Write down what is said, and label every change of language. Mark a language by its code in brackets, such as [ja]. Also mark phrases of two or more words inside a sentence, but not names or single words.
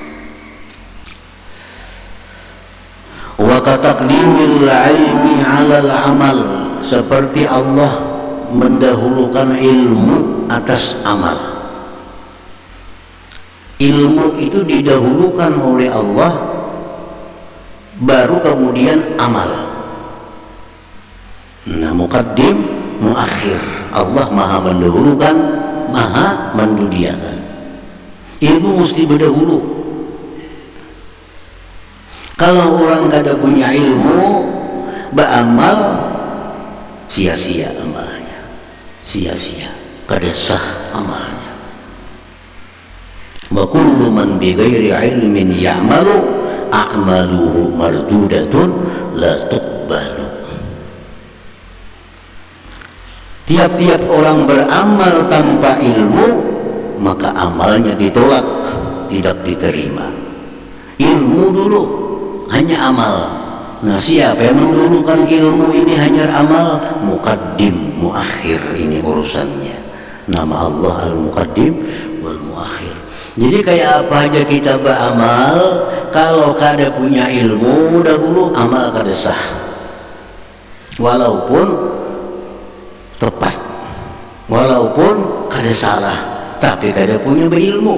[ar] وكتقديم العلم على العمل, [id] seperti Allah mendahulukan ilmu atas amal. Ilmu itu didahulukan oleh Allah, baru kemudian amal. [ar] Nah, مقدم مؤخر. [id] Allah maha mendahulukan, maha mendudiakan. Ilmu mesti berdahulu. Kalau orang gak ada punya ilmu, beramal sia-sia amalnya, sia-sia, kada sah amalnya. [ar] وكل من بغير علم يعمل أعماله مردودة لا تقبل. [id] Tiap-tiap orang beramal tanpa ilmu, maka amalnya ditolak, tidak diterima. Ilmu dulu, hanya amal. Nah, siapa yang mendahulukan ilmu ini hanya amal? [ar] مقدم مؤخر, [id] ini urusannya. Nama Allah [ar] المقدم والمؤخر. [bjn] Jadi kayak apa aja kita beramal, kalau kada punya ilmu dahulu, amal kada sah. walaupun tepat, walaupun kada salah, tapi kada punya berilmu.